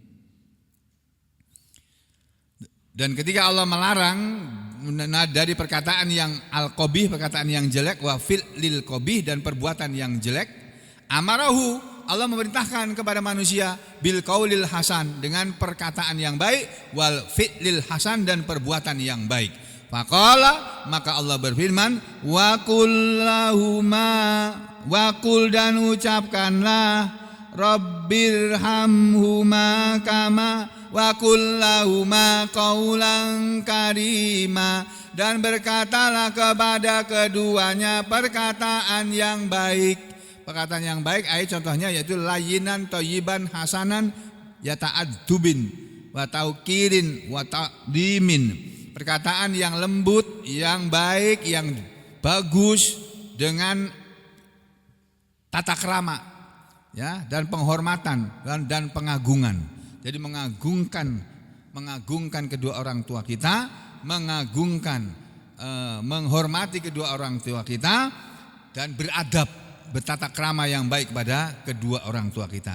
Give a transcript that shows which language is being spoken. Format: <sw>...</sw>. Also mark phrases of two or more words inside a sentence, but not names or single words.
<id>Dan ketika Allah melarang dari perkataan yang al-qabih, perkataan yang jelek,</id> <ar>وفعل القبيح,</ar> <id>dan perbuatan yang jelek, amarahu, Allah memerintahkan kepada manusia</id> <ar>بالقول الحسن,</ar> <id>dengan perkataan yang baik,</id> <ar>والفعل الحسن,</ar> <id>dan perbuatan yang baik. Faqala, maka Allah berfirman,</id> <ar>وقل,</ar> <id>dan ucapkanlah,</id> <ar>رب ارحمهما كما وقل لهما قولا كريما,</ar> <id>dan berkatalah kepada keduanya perkataan yang baik. Perkataan yang baik, contohnya yaitu</id> <ar>لينا طيبا حسنا بتأدب وتوقير وتقديم.</ar> <id>Perkataan yang lembut, yang baik, yang bagus, dengan tata krama, ya, dan penghormatan dan pengagungan. Jadi mengagungkan kedua orang tua kita, menghormati kedua orang tua kita, dan beradab, bertata krama yang baik kepada kedua orang tua kita.</id>